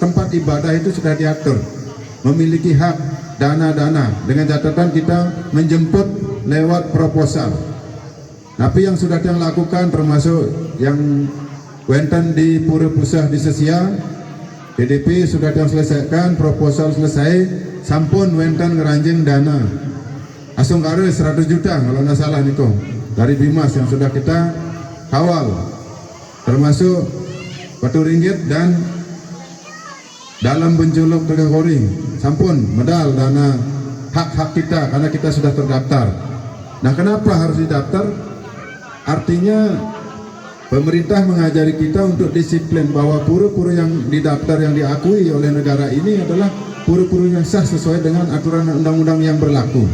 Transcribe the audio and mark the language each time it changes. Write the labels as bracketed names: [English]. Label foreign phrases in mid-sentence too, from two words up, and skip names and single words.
[Indonesian] Tempat ibadah itu sudah diatur, memiliki hak dana-dana dengan catatan kita menjemput lewat proposal. Tapi yang sudah yang lakukan termasuk yang wenten di Pura Pusah di Sesia, PDP sudah yang selesaikan, proposal selesai, [Balinese] sampun wenten ngeranjing dana asung karo [Indonesian] 100 juta kalau nggak salah niko dari Bimas yang sudah kita kawal, termasuk Batu Ringgit dan dalam benculuk Tegakoring [Balinese] sampun medal [Indonesian] dana hak-hak kita karena kita sudah terdaftar. Nah, kenapa harus didaftar? Artinya pemerintah mengajari kita untuk disiplin bahwa pura-pura yang didaftar yang diakui oleh negara ini adalah pura-pura yang sah sesuai dengan aturan undang-undang yang berlaku.